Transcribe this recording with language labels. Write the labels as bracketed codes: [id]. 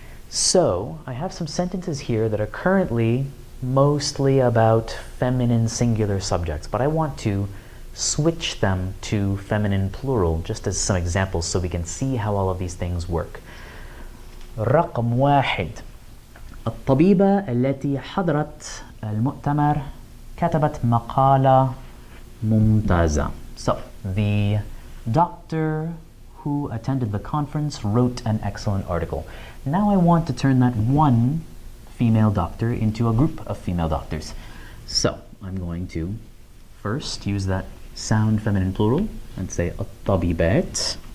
[en] So I have some sentences here that are currently mostly about feminine singular subjects, but I want to switch them to feminine plural just as some examples so we can see how all of these things work. [ar] رقم واحد. الطبيبة التي حضرت المؤتمر كتبت مقالة ممتازة. [en] So, the doctor who attended the conference wrote an excellent article. Now I want to turn that one female doctor into a group of female doctors. So, I'm going to first use that sound feminine plural and say الطبيبات.